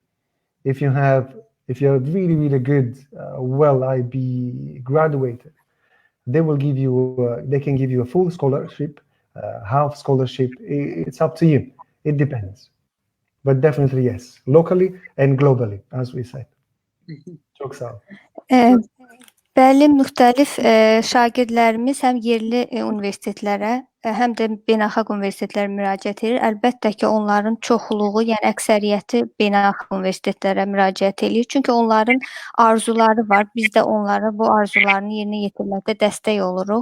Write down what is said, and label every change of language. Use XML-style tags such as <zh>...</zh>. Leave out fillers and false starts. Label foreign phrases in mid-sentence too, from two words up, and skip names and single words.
<en>If you're really, really good, well IB graduated, they can give you a full scholarship, half scholarship. It's up to you. It depends. But definitely yes, locally and globally, as we said.</en> <tr>Çok sağ ol.</tr> <az>Bəli, müxtəlif şagirdlərimiz həm yerli universitetlərə, həm də beynəlxalq universitetlərə müraciət edir. Əlbəttə ki, onların çoxluğu, yəni əksəriyyəti beynəlxalq universitetlərə müraciət edir. Çünki onların arzuları var. Biz də onlara bu arzularını yerinə yetirməkdə dəstək oluruq.</az>